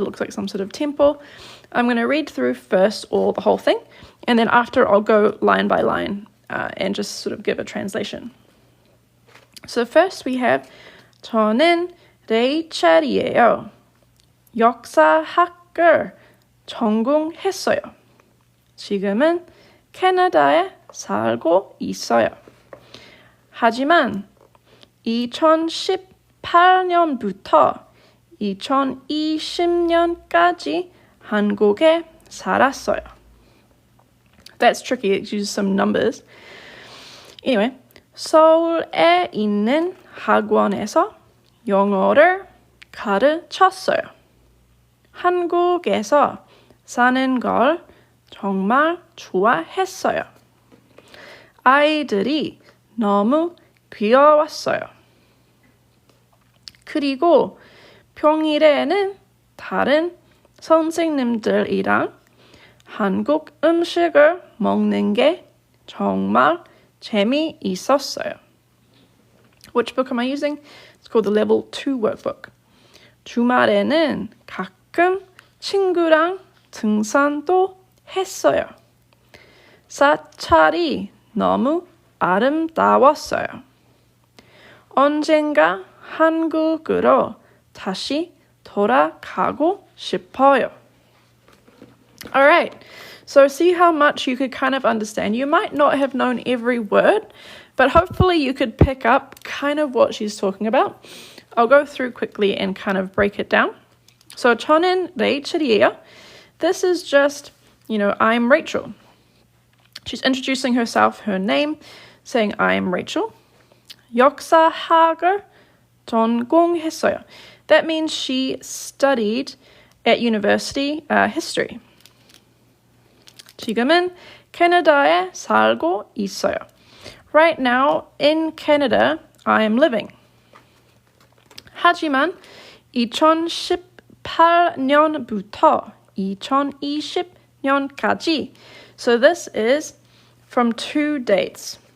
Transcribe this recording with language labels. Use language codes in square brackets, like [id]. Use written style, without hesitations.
[en] It looks like some sort of temple. I'm going to read through first the whole thing, and then after I'll go line by line and just sort of give a translation. So first we have [ko] 저는 레이첼이에요. 역사학을 전공했어요. 지금은 캐나다에 살고 있어요. 하지만 2018년부터 2020년까지 한국에 살았어요. [en] That's tricky. It uses some numbers. [ko] Anyway, 서울에 있는 학원에서 영어를 가르쳤어요. 한국에서 사는 걸 정말 좋아했어요. 아이들이 너무 귀여웠어요. 그리고 평일에는 다른 선생님들이랑 한국 음식을 먹는 게 정말 재미있었어요. [en] Which book am I using? It's called the Level 2 workbook. [ko] 주말에는 가끔 친구랑 등산도 했어요. 사찰이 너무 아름다웠어요. 언젠가 한국으로 다시 돌아가고 싶어요. [en] All right, so see how much you could kind of understand. You might not have known every word, but hopefully you could pick up kind of what she's talking about. I'll go through quickly and kind of break it down. [ko] So 저는 레이첼이에요. [en] This is just, I'm Rachel. She's introducing herself, her name, saying I'm Rachel. [ko] 역사학을 전공했어요. [en] That means she studied at university history. [ko] 지금은 캐나다에 살고 있어요. [en] Right now, in Canada, I am living. [ko] 하지만 2018년부터 2020년까지. [en] So this is from two dates.